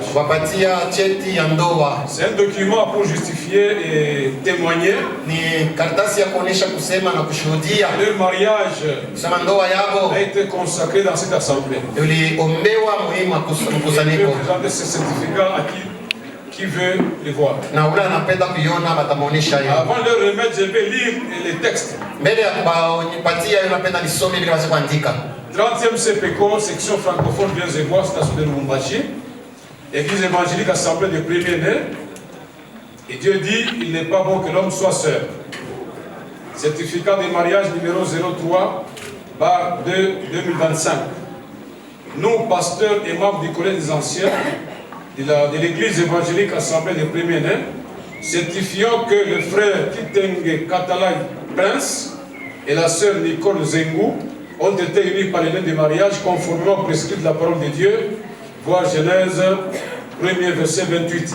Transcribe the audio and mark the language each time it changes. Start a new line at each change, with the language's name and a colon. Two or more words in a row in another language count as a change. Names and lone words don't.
French: C'est un document pour justifier et témoigner. Leur mariage a été consacré dans cette assemblée. Et je vais présenter ce certificat à qui qui veut les voir.
Swahili: Na ule anapenda kuiona batamuonesha hiyo.
French: Avant de leur remettre, je vais lire les textes.
Swahili: Mbele ya kunipatia hiyo napenda nisome ili waweze kuandika.
French: 30e CPECO, section francophone Bien-Zevois, station de Lubumbashi, Église évangélique assemblée de premiers-nés. Et Dieu dit, il n'est pas bon que l'homme soit seul. Certificat de mariage numéro 03, bar 2, 2025. Nous, pasteurs et membres du collège des anciens de l'église évangélique assemblée des premiers-nés, certifions que le frère Kitenge Katalai Prince et la sœur Nicole Zengou ont été unis par les liens de mariage conformément prescrit de la parole de Dieu, voir Genèse 1er verset 28.